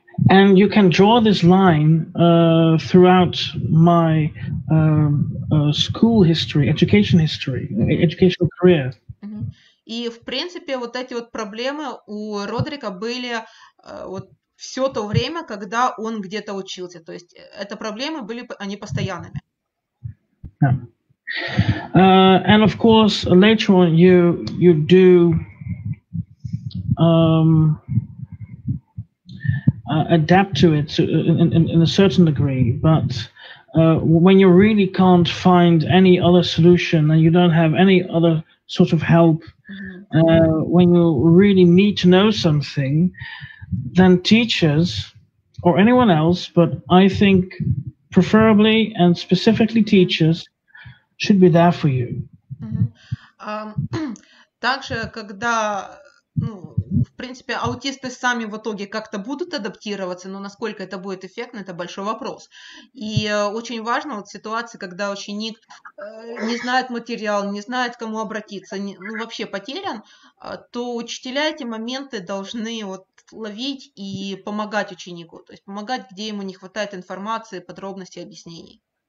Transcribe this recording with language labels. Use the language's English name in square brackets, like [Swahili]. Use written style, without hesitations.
[English] And you can draw this line throughout my school history, education history, educational career. [Russian] И, в принципе, вот эти вот проблемы у Родрика были вот все то время, когда он где-то учился. То есть это проблемы были, они постоянными. [English] Yeah. And of course, later on, you do adapt to it in a certain degree, but when you really can't find any other solution and you don't have any other sort of help, when you really need to know something, then teachers or anyone else, but I think preferably and specifically teachers, should be there for you. [Russian] Также, когда, в принципе, аутисты сами в итоге как-то будут адаптироваться, но насколько это будет эффектно, это большой вопрос. И очень важно вот в ситуации, когда ученик не знает материал, не знает, к кому обратиться, вообще потерян, то учителя эти моменты должны вот ловить и помогать ученику, то есть помогать, где ему не хватает информации, подробностей, объяснений.